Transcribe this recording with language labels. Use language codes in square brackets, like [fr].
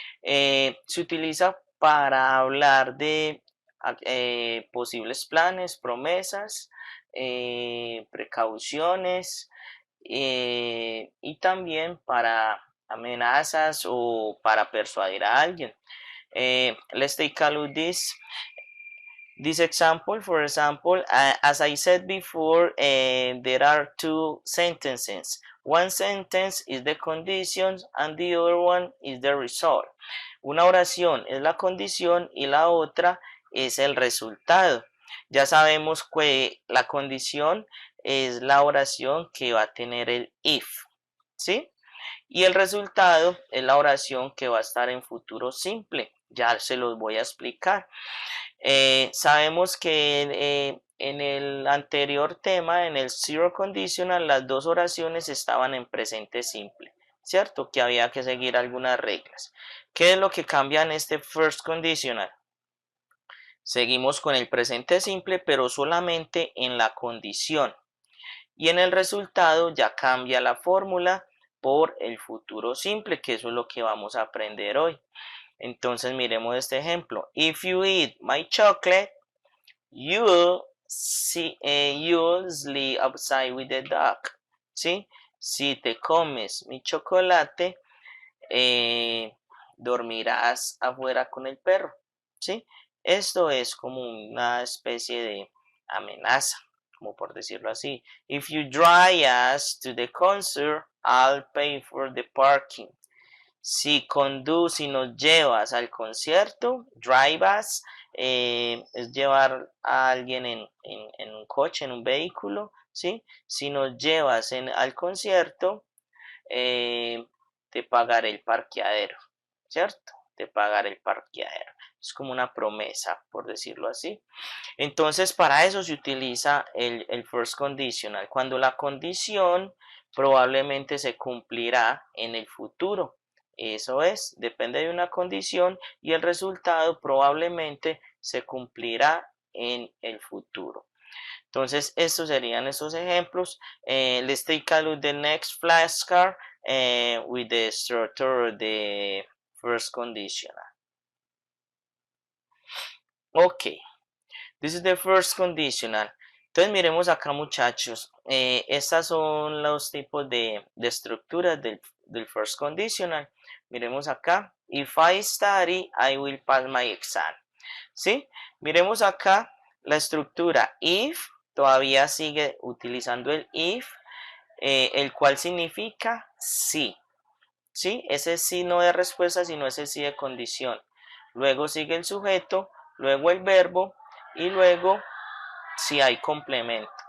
[es] Se utiliza para hablar de posibles planes, promesas, precauciones y también para amenazas o para persuadir a alguien. [en] Let's take a look this example. For example, as I said before, there are two sentences. One sentence is the condition and the other one is the result. [es] Una oración es la condición y la otra es el resultado. Ya sabemos que la condición es la oración que va a tener el if, ¿sí? Y el resultado es la oración que va a estar en futuro simple. Ya se los voy a explicar. Sabemos que en el anterior tema, en el zero conditional, las dos oraciones estaban en presente simple, ¿cierto? Que había que seguir algunas reglas. ¿Qué es lo que cambia en este first conditional? Seguimos con el presente simple, pero solamente en la condición. Y en el resultado ya cambia la fórmula por el futuro simple, que eso es lo que vamos a aprender hoy. Entonces miremos este ejemplo. [en] If you eat my chocolate, you'll sleep outside with the dog. [es] ¿Sí? Si te comes mi chocolate, dormirás afuera con el perro. ¿Sí? Esto es como una especie de amenaza, como por decirlo así. [en] If you drive us to the concert, I'll pay for the parking. [es] Si nos llevas al concierto, [en] drive us, [es] es llevar a alguien en un coche, en un vehículo, ¿sí? Si nos llevas al concierto, te pagaré el parqueadero, ¿cierto? Te pagaré el parqueadero. Es como una promesa, por decirlo así. Entonces, para eso se utiliza el first conditional, cuando la condición probablemente se cumplirá en el futuro. Eso es, depende de una condición y el resultado probablemente se cumplirá en el futuro. Entonces, estos serían esos ejemplos. [en] Let's take a look at the next flashcard with the structure of the first conditional. Ok, this is the first conditional. [es] Entonces, miremos acá, muchachos. Estas son los tipos de estructuras del first conditional. Miremos acá. [en] If I study, I will pass my exam. [es] ¿Sí? Miremos acá la estructura if. Todavía sigue utilizando el if, el cual significa sí. ¿Sí? Ese sí no es respuesta, sino ese sí de condición. Luego sigue el sujeto, luego el verbo y luego si hay complemento.